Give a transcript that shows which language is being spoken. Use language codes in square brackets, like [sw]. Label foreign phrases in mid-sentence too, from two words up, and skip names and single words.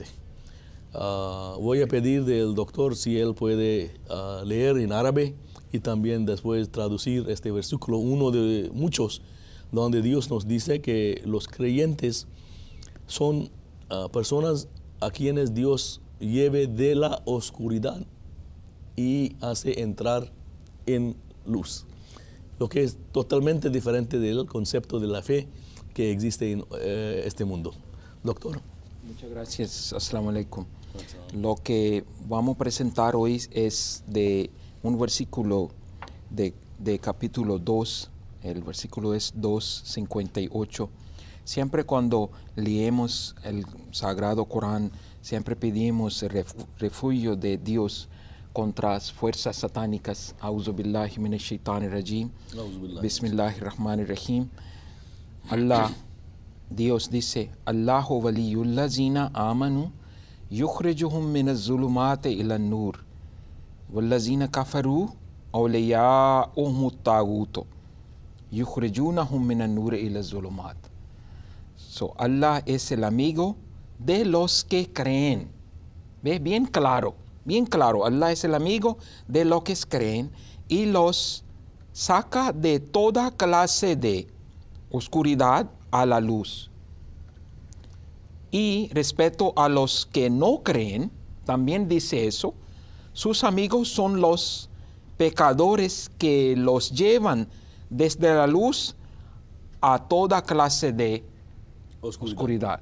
[es] Voy a pedir del doctor si él puede leer en árabe y también después traducir este versículo, uno de muchos, donde Dios nos dice que los creyentes son personas a quienes Dios lleve de la oscuridad y hace entrar en luz, lo que es totalmente diferente del concepto de la fe que existe en este mundo. Doctor. Muchas gracias. [ar] السلام عليكم. [es] Lo que vamos a presentar hoy es de un versículo de capítulo 2, el versículo es 2:58. Siempre cuando leemos el Sagrado Corán, siempre pedimos el refugio de Dios contra las fuerzas satánicas. [ar] أعوذ بالله من الشيطان الرجيم. بسم الله الرحمن الرحيم. [es] Allah, Dios dice, [ar] الله ولي الذين آمنوا يخرجهم من الظلمات إلى النور والذين كفروا أولياؤهم الطاغوت يخرجونهم من النور إلى الظلمات. [es] So Allah es el amigo de los que creen. ¿Ve? Bien claro. Allah es el amigo de los que creen y los saca de toda clase de oscuridad a la luz. Y respecto a los que no creen, también dice eso, sus amigos son los pecadores que los llevan desde la luz a toda clase de oscuridad.